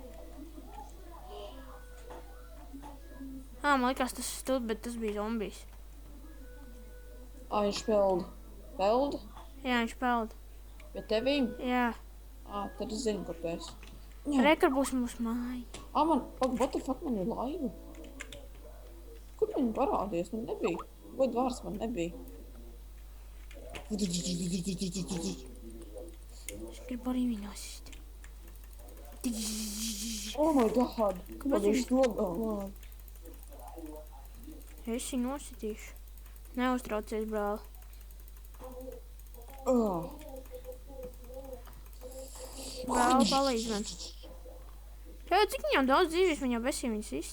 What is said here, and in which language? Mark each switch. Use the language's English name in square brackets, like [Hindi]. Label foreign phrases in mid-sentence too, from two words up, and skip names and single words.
[Latvian] Man likās tas stulbi, bet tas bija zombijs. Viņš peld. Peld? Jā, viņš peld. Bet tevīm? Jā. Tad es zinu, kur tu esi. Rekar būs mūsu māja. [English] What the fuck, [Latvian] man ir laiva? Kur viņi parādījās? Man nebija. Godu vārds man nebija. Es gribu arī viņu nosist. [English] Oh my god. [Latvian] Kāpēc viņš nogalināja? Es viņu nositīšu. Neuztraucies, brāl. Brāl, palīdz man. Cik viņam daudz dzīvības, viņam besī viņas ist?